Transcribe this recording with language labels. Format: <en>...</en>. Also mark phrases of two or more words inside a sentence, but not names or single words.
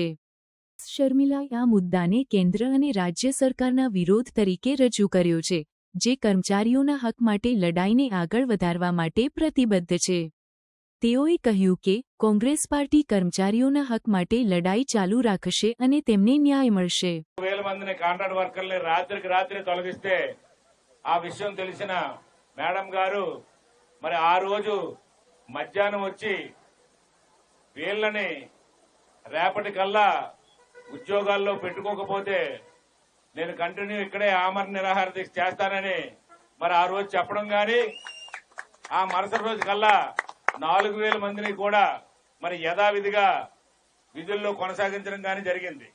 <gu>શર્મિલાએ આ મુદ્દાને કેન્દ્ર અને રાજ્ય સરકારના વિરોધ તરીકે રજૂ કર્યો છે, જે કર્મચારીઓના હક માટે લડાઈને આગળ વધારવા માટે પ્રતિબદ્ધ છે. તેઓએ કહ્યું કે કોંગ્રેસ પાર્ટી કર્મચારીઓના હક માટે લડાઈ ચાલુ રાખશે અને તેમને ન્યાય મળશે.</gu> <te>1000 మందిని కాంట్రాక్ట్ వర్కర్లని రాత్రికి రాత్రి తొలగిస్తే ఆ విషయం తెలిసిన మేడం గారు మరి ఆ రోజు మధ్యాహ్నం వచ్చి వీళ్ళని రేపటికల్లా ఉద్యోగాల్లో పెట్టుకోకపోతే నేను కంటిన్యూ ఇక్కడే ఆమరణ నిరాహార దీక్ష చేస్తానని మరి ఆ రోజు చెప్పడం గాని ఆ మరుసటి రోజు కల్లా 4000 మందిని కూడా మరి యథావిధిగా విధుల్లో కొనసాగించడం గాని జరిగింది.</te>